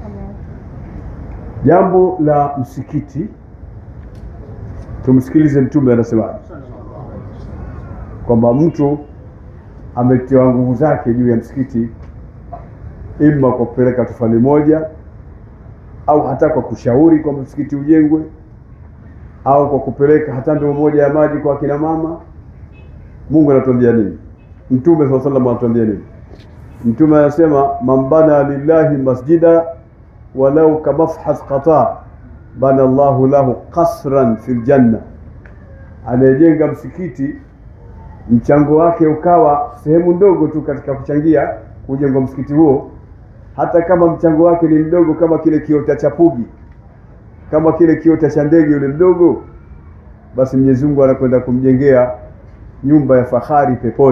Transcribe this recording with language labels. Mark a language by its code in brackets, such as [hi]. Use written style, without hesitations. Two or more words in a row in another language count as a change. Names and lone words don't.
[sw] Jambo la msikiti, tumsikilize Mtume anasema kwamba mtu ametiwa nguvu zake juu ya msikiti, ima kwa kupeleka tofali moja au hata kwa kushauri kwamba msikiti ujengwe, au kwa kupeleka hata ndoo moja ya maji kwa kina mama. Mungu anatuambia nini? Mtume [ar] صلى الله عليه وسلم [sw] anatuambia nini? Mtume anasema, [ar] من بنى لله مسجدا ولو كمفحص قطاة بنى الله له قصرا في الجنة. [sw] Anayejenga msikiti, mchango wake ukawa sehemu ndogo tu katika kuchangia kujengwa msikiti huo, hata kama mchango wake ni mdogo kama kile kiota cha pugi, kama kile kiota cha ndege yule mdogo, basi Mwenyezi Mungu anakwenda kumjengea nyumba ya fahari peponi.